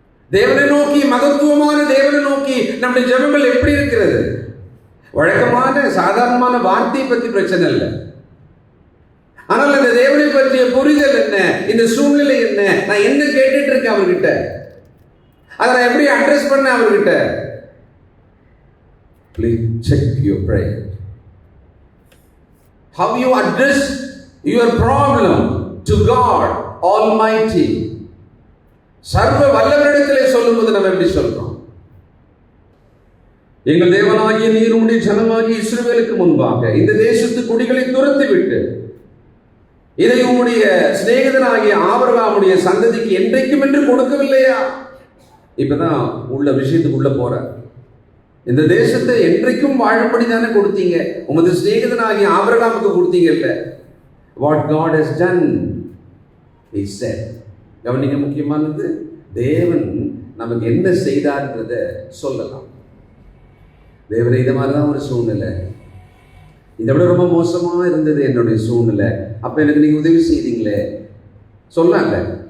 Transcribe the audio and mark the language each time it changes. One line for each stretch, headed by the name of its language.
Tamil: தேவனை நோக்கி, மகத்துவமான தேவனை நோக்கி நம்முடைய ஜெபங்கள் எப்படி இருக்கிறது? வழக்கமான சாதாரணமான வார்த்தையை பற்றி பிரச்சனை இல்லை. ஆனால் அந்த தேவனை பற்றிய புரிதல் என்ன, இந்த சூழ்நிலை என்ன, நான் என்ன கேட்டுட்டு இருக்கேன் அவர்கிட்ட, அதை நான் எப்படி அட்ரஸ் பண்ண அவர்கிட்ட.
English: Please check your prayer. How you address your problem to God Almighty.
Tamil: சர்வ வல்லவரிடத்திலே சொல்லும்போது நம்ம எப்படி சொல்றோம்? எங்கள் தேவனாகிய நீர் உம்முடைய ஜனமாகிய இஸ்ரவேலுக்கு முன்பாக இந்த தேசத்து குடிகளை துரத்தி விட்டு இதை உம்முடைய சிநேகிதனாகிய ஆபிரகாமுடைய சந்ததிக்கு என்றைக்கும் என்று கொடுக்கவில்லையா? இப்பதான் உள்ள விஷயத்துக்குள்ள போற. இந்த தேசத்தை என்றைக்கும் வாழும்படி தானே கொடுத்தீங்க, உமது சிநேகிதனாகிய ஆபிரகாமுக்கு கொடுத்தீங்க இல்ல?
English: What God has done, he said.
Tamil: கவனிக்க முக்கியமானது, தேவன் நமக்கு என்ன செய்தார்ன்றத சொல்லலாம். தேவனை இதை மாதிரிதான் ஒரு சூழ்நிலை, இதை விட ரொம்ப மோசமா இருந்தது என்னுடைய சூழ்நிலை, அப்ப எனக்கு நீங்க உதவி செய்தீங்களே சொல்லல.